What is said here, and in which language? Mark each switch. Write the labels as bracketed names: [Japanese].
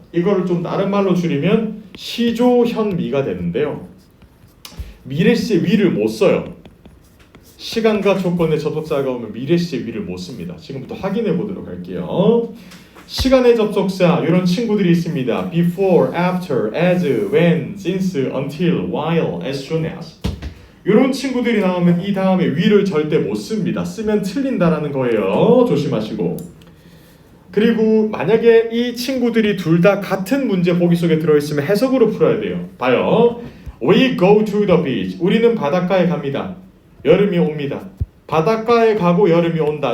[Korean] 이거를 좀 다른 말로 줄이면 시조현미가 되는데요. 미래시의 위를 못 써요. 시간과 조건의 접속사가 오면 미래시의 위를 못 씁니다. 지금부터 확인해 보도록 할게요. 시간의 접속사 이런 친구들이 있습니다. [English] before, after, as, when, since, until, while, as soon as. [Korean] 이런 친구들이 나오면 이 다음에 위를 절대 못 씁니다. 쓰면 틀린다라는 거예요. 조심하시고. 그리고 만약에 이 친구들이 둘 다 같은 문제 보기 속에 들어있으면 해석으로 풀어야 돼요. 봐요. [English] We go to the beach. [Korean] 우리는 바닷가에 갑니다. 여름이 옵니다. 바닷가에 가고 여름이 온다.